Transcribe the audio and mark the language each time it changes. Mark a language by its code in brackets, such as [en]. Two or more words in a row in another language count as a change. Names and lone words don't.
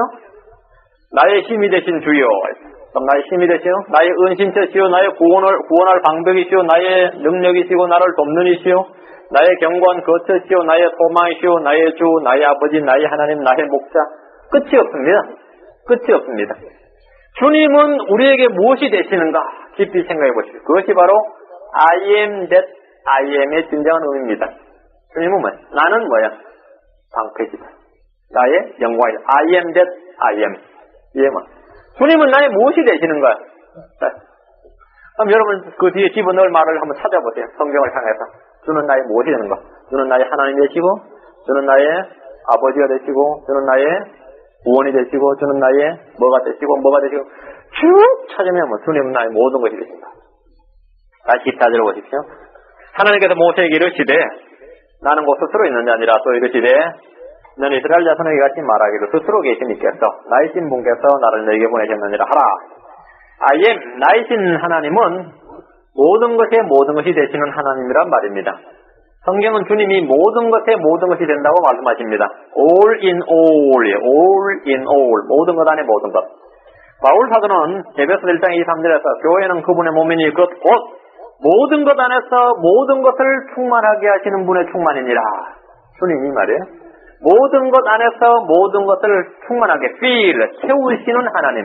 [ko] 나의 힘이 되신 주여, 그럼 나의 힘이 되시오 나의 은신처시오 나의 구원할 방벽이시오 나의 능력이시고 나를 돕는 이시오 나의 견고한 거처시오 나의 소망이시오 나의 주 나의 아버지 나의 하나님 나의 목자. 끝이 없습니다. 끝이 없습니다. 주님은 우리에게 무엇이 되시는가 깊이 생각해 보십시오. 그것이 바로 [en] I am that I am [ko] 의 진정한 의미입니다. 주님은 뭐야? 나는 뭐야? 방패시다. 나의 영광이다. [en] I am that I am. [ko] 이게 뭐? 주님은 나의 무엇이 되시는가? 그럼 여러분 그 뒤에 집어넣을 말을 한번 찾아보세요. 성경을 향해서. 주는 나의 무엇이 되는가? 주는 나의 하나님 되시고, 주는 나의 아버지가 되시고, 주는 나의 구원이 되시고, 주는 나의 뭐가 되시고, 쭉 찾으면 뭐 주님은 나의 모든 것이 되신다. 다시 14절을 보십시오. 하나님께서 모세에게 이르시되, 나는 곧 스스로 있는 자 아니라 또 이르시되, 너는 이스라엘 자손에게 같이 말하기를 스스로 계신 이께서, 나이신 분께서 나를 너에게 보내셨느니라 하라. [en] I am, [ko] 나이신 하나님은 모든 것이 되시는 하나님이란 말입니다. 성경은 주님이 모든 것이 된다고 말씀하십니다. [en] All in all. [ko] 모든 것 안에 모든 것. 바울 사도는 에베소 1장 23절에서 교회는 그분의 몸이니 곧 모든 것 안에서 모든 것을 충만하게 하시는 분의 충만이니라. 주님이 말이에요. 모든 것 안에서 모든 것을 충만하게 채우시는 하나님.